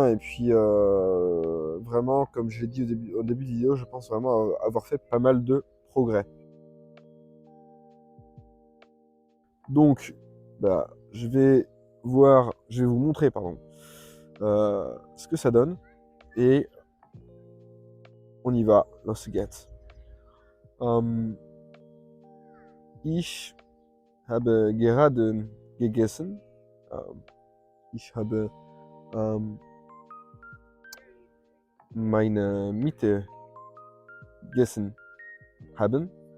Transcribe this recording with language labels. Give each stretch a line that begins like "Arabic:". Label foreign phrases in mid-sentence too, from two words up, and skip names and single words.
French: Et puis, vraiment, comme je l'ai dit au début de vidéo, je pense vraiment avoir fait pas mal de progrès. Donc, je vais vous montrer, pardon, ce que ça donne. Et on y va,
German: los geht's. Ich habe gerade gegessen. Ich habe meine Miete gegessen haben.